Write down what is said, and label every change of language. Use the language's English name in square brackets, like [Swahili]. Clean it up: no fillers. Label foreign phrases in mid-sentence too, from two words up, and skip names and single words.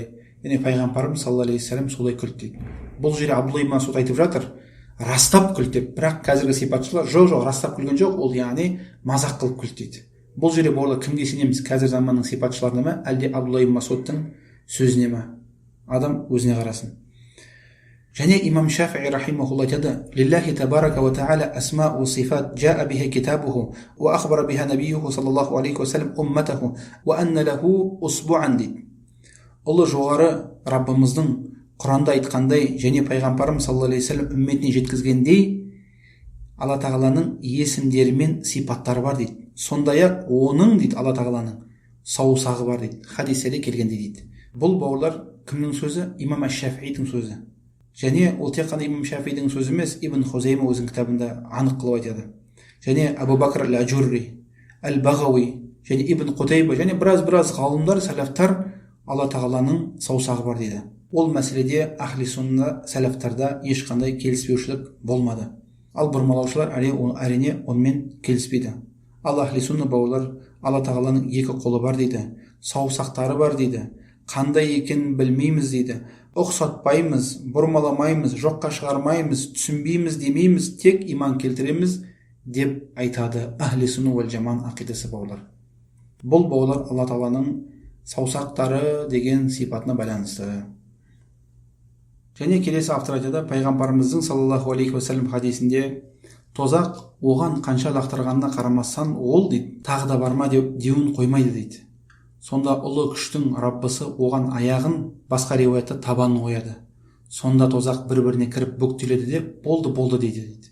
[Kazakh] Яғни пайғамбарымыз [Arabic] صلى الله عليه وسلم [Kazakh] солай күлді дейді. Бұл жерде Абдулла ибн Масуд айтып жатыр, растап күлді деп, бірақ қазіргі сипатшылар жоқ, растап күлген жоқ, ол яғни мазақ қылып күлді дейді. Бұл жерде бауырлар кімге сенеміз, қазір заманның сипатшыларына ма, әлде Абдулла ибн Масудтың сөзіне ма? Адам өзіне қарасын. және имам Шафии рахимахулла айтады: [Arabic] لله تبارك وتعالى أسماء صفات جاء بها كتابه وأخبر بها نبيه صلى الله عليه وسلم أمته وأن له إصبعا дейді. [Kazakh] Ұлы жоғары Раббымыздың Құранда айтқандай және пайғамбарымыз [Arabic] صلى الله عليه وسلم [Kazakh] үмметіне жеткізгендей Алла тағаланың есімдері мен сипаттары бар дейді. Сондай-ақ оның дейді Алла тағаланың саусағы бар дейді. Хадистерде келгендей дейді. Бұл бауырлар кімнің сөзі? Имам Аш-Шафиидің сөзі. Және ол тек қана имам Шафиидің сөзі емес, Ибн Хузайма өзінің кітабында анық қылып айтады. Және Абу Бакр ал-Аджурри, Ал-Бағауи және Ибн Қутайба және біраз ғалымдар, сәләфтар Алла тағаланың саусағы бар дейді. Ол мәселеде [Arabic] أهل السنة [Kazakh] сәләфтарда ешқандай келіспеушілік болмады. Ал бұрмалаушылар әрине онымен келіспейді. Ал [Arabic] أهل السنة [Kazakh] бауырлар Алла тағаланың екі қолы бар дейді, саусақтары бар дейді, қандай екенін білмейміз дейді, ұқсатпаймыз, бұрмаламаймыз, жоққа шығармаймыз, түсінбейміз демейміз, тек иман келтіреміз деп айтады [Arabic] أهل السنة والجماعة [Kazakh] ақидасы бауырлар. Бұл бауырлар Алла тағаланың саусақтары деген сипатына байланысты. Және келесі автор айтады, пайғамбарымыздың [Arabic] صلى الله عليه وسلم [Kazakh] хадисінде тозақ оған қанша лақтырғанына қарамастан ол дейді тағы да барма деуін қоймайды дейді. Сонда ұлы күштің Раббысы оған аяғын, басқа риуаятта табанын қояды. Сонда тозақ бір-біріне кіріп бүктеледі деп болды дейді.